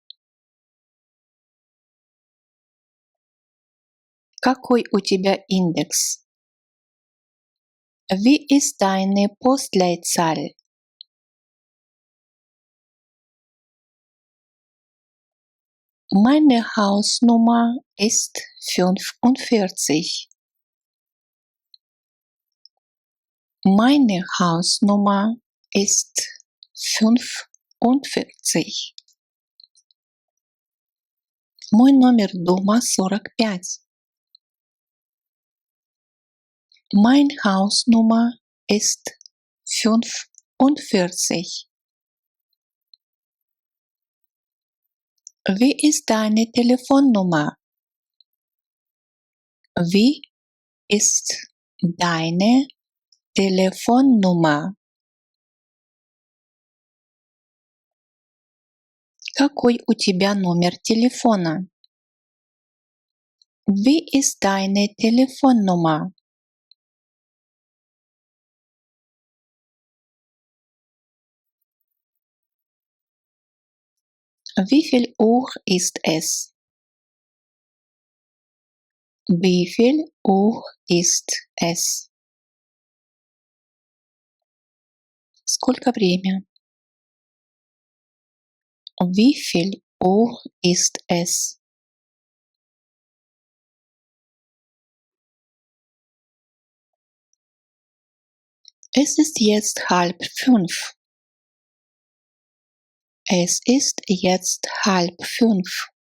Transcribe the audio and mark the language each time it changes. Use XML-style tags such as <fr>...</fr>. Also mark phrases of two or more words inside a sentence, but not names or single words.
<ru>Какой у тебя индекс?</ru> <de>Wie ist deine Postleitzahl? Meine Hausnummer ist 45. Meine Hausnummer ist 45.</de> <ru>Мой номер дома 45.</ru> <de>Mein Hausnummer ist 45. Wie ist deine Telefonnummer? Wie ist deine Telefonnummer?</de> <ru>Какой у тебя номер телефона?</ru> <de>Wie ist deine Telefonnummer? Wie viel Uhr ist es? Wie viel Uhr ist es?</de> <ru>Сколько время?</ru> <de>Wie viel Uhr ist es? Es ist jetzt 4:30. Es ist jetzt 4:30.</de>